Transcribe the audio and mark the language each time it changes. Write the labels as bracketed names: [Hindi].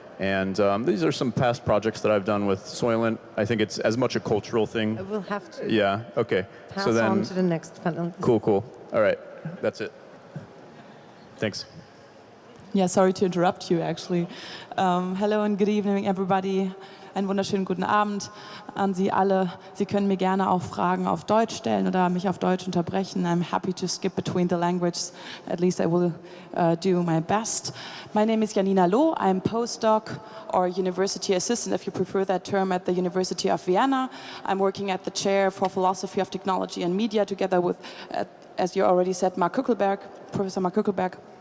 [English] And these are some past projects that I've done with Soylent. I think it's as much a cultural thing. I will have to okay. pass So then, on to the next panel. Cool. All right, that's it. Thanks. Yeah, sorry to interrupt you, actually. Hello and good evening, everybody. [German] Einen wunderschönen guten Abend an Sie alle. Sie können mir gerne auch Fragen auf Deutsch stellen oder mich auf Deutsch unterbrechen. [English] I'm happy to skip between the languages. At least I will do my best. My name is Janina Loh. I'm postdoc or university assistant, if you prefer that term, at the University of Vienna. I'm working at the chair for philosophy of technology and media together with, as you already said, Professor Mark Kuckelberg.